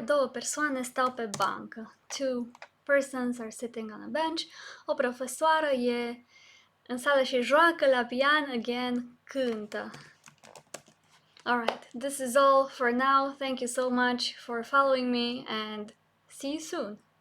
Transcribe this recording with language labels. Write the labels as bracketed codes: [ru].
[ro] Două persoane stau pe bancă. [en] Two persons are sitting on a bench. [ro] O profesoară e în sală și joacă la pian, again, cântă. [en] Alright, this is all for now. Thank you so much for following me and see you soon.